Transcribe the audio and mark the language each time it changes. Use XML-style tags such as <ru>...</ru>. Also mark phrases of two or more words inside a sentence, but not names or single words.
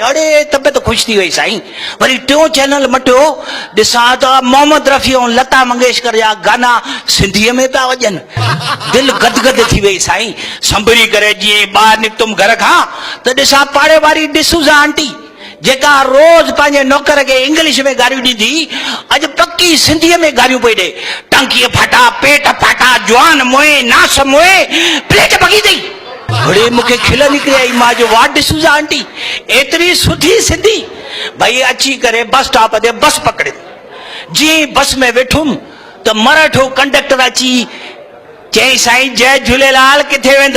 <sd>अरे तबियत ख़ुशि थी वई साईं। वरी 2 चैनल मटियो, ॾिसां त मोहम्मद रफ़ी ऐं लता मंगेशकर जा गाना सिंधीअ में पिया वॼनि। दिलि गदगद थी वई साईं। संभरी करे जीअं ॿाहिरि निकितुमि घर खां त ॾिसां पाड़े वारी डिसूज़ा आंटी जेका रोज़ पंहिंजे नौकर खे इंग्लिश में गारियूं ॾींदी, अॼु पक्की सिंधीअ में गारियूं पई ॾे। टांकीअ फाटा, पेट फाटा, जवान मोए, नास मोए, प्लेट भॻी अथई। अड़े मूंखे खिल निकिरी आई। मां जो वाह डिसूज़ा आंटी एतिरी सुठी सिंधी। भई अची करे बस स्टॉप ते बस पकड़े, जीअं बस में वेठुमि त मराठो कंडक्टर अची चई साईं जय झूलेलाल, किथे वेंदो?</sd>